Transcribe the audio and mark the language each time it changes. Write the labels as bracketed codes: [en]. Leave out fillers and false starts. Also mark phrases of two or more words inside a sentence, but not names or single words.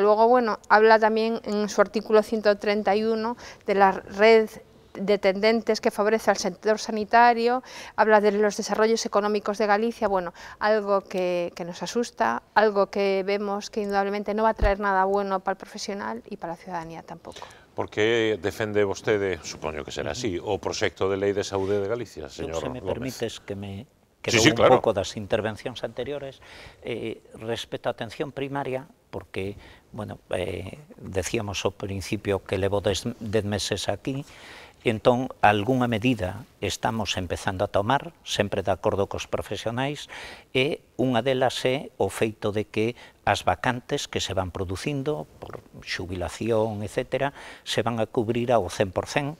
[es] Luego, bueno, habla también en su artículo 131 de la red de tendentes que favorece al sector sanitario, habla de los desarrollos económicos de Galicia, bueno, algo que nos asusta, algo que vemos que indudablemente no va a traer nada bueno para el profesional y para la ciudadanía tampoco. [gl] Por que defende vostede, supoño que será así, o proxecto de lei de saúde de Galicia, señor Gómez? Se me permites que me... [es] Sí, [gl] un [es] claro. [gl] pouco das intervencións anteriores respecto á atención primaria, porque, bueno, decíamos ao principio que levo 10 meses aquí, entón, algunha medida estamos empezando a tomar, sempre de acordo cos profesionais, e unha delas é o feito de que as vacantes que se van producindo, por xubilación, etc., se van a cubrir ao 100%.